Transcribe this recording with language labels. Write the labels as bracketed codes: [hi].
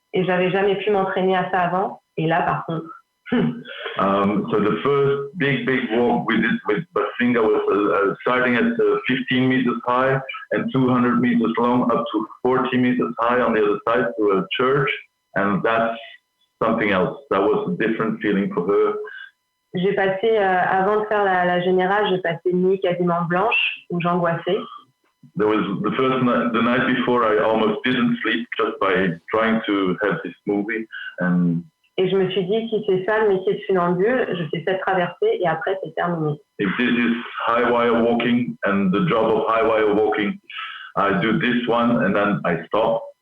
[fr] Et j'avais jamais pu m'entraîner à ça avant. Et là, par contre. [en] So the first big walk we did with Basinga was starting at 15 meters high and 200 meters long, up to 40 meters high on the other side to a church. And that's something else. That was a different feeling for her. [fr] J'ai passé, avant de faire la générale, j'ai passé une nuit quasiment blanche où j'angoissais. [en] There was the night before I almost didn't sleep just by trying to have this movie. [fr] Et je me suis dit, si c'est ça le métier de funambule, je fais cette traversée et après c'est terminé. [en] If this is highwire walking and the job of highwire walking, I do this one and then I stop.